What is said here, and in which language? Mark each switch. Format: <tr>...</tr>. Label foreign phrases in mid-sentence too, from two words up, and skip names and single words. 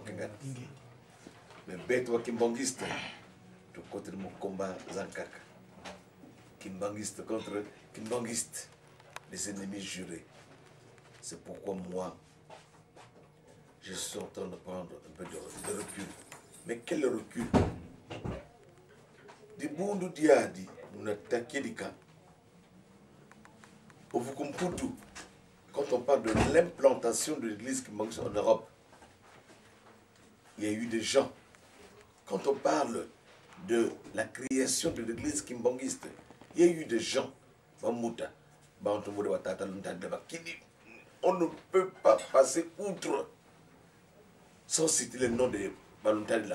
<fr>Mais Beto kimbangiste, de côté de mon combat Zankaka. Kimbangiste contre kimbangiste, les ennemis jurés. C'est pourquoi moi, je suis en train de prendre un peu de recul. Mais quel recul?</fr> <kg>Di bundu diadi,</kg> <fr>nous attaquons les cas. Pour vous comprendre, quand on parle de l'implantation de l'église kimbangiste en Europe, il y a eu des gens. Quand on parle de la création de l'église kimbangiste, il y a eu des gens, on ne peut pas passer outre sans citer le nom de Balontadla.</fr>